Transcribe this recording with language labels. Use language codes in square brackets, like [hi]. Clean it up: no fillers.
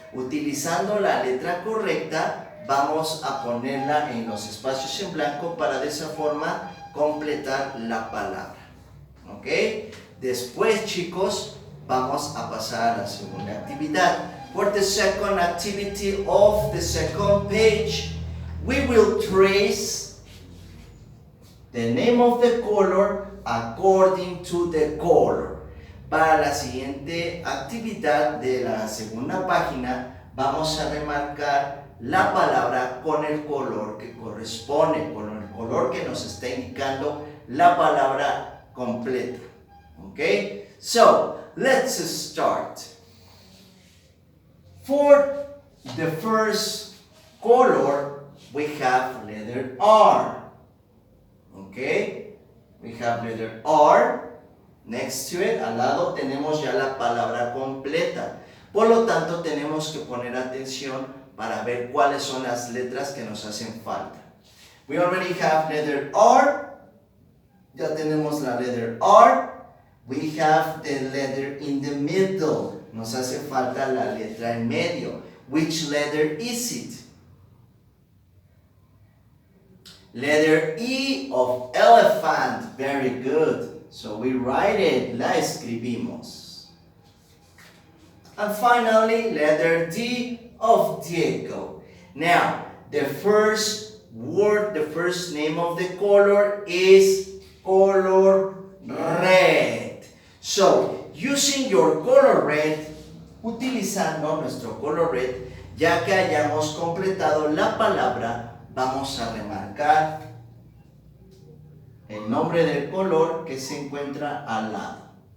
[es] Utilizando la letra correcta, vamos a ponerla en los espacios en blanco para de esa forma completar la palabra. ¿Ok? Después, chicos, vamos a pasar a la segunda actividad. [en] For the second activity of the second page, we will trace the name of the color according to the color. [es] Para la siguiente actividad de la segunda página, vamos a remarcar la palabra con el color que corresponde, con el color que nos está indicando la palabra completa. [en] Okay? So, let's start. For the first color, we have letter R. Okay? We have letter R. Next to it, [es] al lado, tenemos ya la palabra completa. Por lo tanto, tenemos que poner atención para ver cuáles son las letras que nos hacen falta. [en] We already have letter R. [es] Ya tenemos la letter R. [en] We have the letter in the middle. [es] Nos hace falta la letra en medio. [en] Which letter is it? Letter E of elephant. Very good. So we write it. [es] La escribimos. [en] And finally, letter D of Diego. Now, the first word, the first name of the color is color red. So, using your color red, [es] utilizando nuestro color red, ya que hayamos completado la palabra, vamos a remarcar el nombre del color que se encuentra al lado.